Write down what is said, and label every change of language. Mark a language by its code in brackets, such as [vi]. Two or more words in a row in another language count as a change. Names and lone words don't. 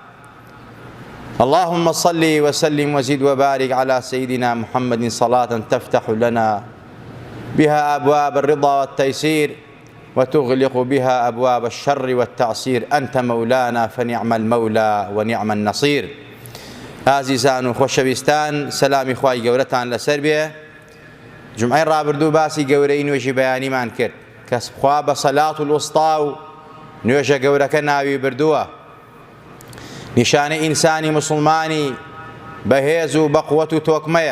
[ar] اللهم صل وسلم وزد وبارك على سيدنا محمد صلاة تفتح لنا بها أبواب الرضا والتيسير وتغلق بها أبواب الشر والتعسير. أنت مولانا فنعم المولى ونعم النصير. [ckb] ئازیزان و خۆشەویستان، سەلامی خوای گەورەتان لەسەر بێ. جمعەی ڕابردوو باسی گەورەی نوێژی بەیانیمان کرد کە خوا بە [ar] سەلات الوسطا [ckb] و نوێژە گەورەکە ناوی بردووە. نیشانەی ئینسانی موسڵمانی بەهێز و بەقووەت و تۆکمەیە.